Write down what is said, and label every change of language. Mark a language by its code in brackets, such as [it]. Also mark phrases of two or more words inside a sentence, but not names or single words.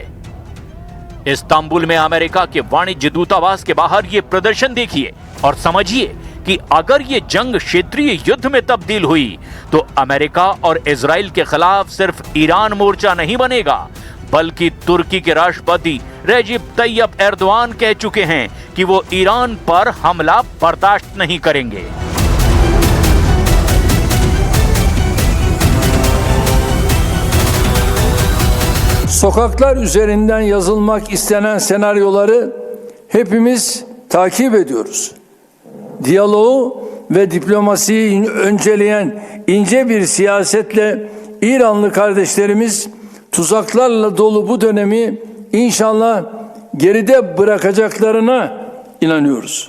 [hi] इस्तांबुल में अमेरिका के वाणिज्य दूतावास के बाहर ये प्रदर्शन देखिए और समझिए कि अगर ये जंग क्षेत्रीय युद्ध में तब्दील हुई तो अमेरिका और इजराइल के खिलाफ सिर्फ ईरान मोर्चा नहीं बनेगा, बल्कि तुर्की के राष्ट्रपति रेजिप तैयब एर्दोआन कह चुके हैं कि वो ईरान पर हमला बर्दाश्त नहीं करेंगे। [tr] Sokaklar üzerinden yazılmak istenen senaryoları hepimiz takip ediyoruz. Diyaloğu ve diplomasiyi önceleyen ince bir siyasetle İranlı kardeşlerimiz tuzaklarla dolu bu dönemi inşallah geride bırakacaklarına inanıyoruz.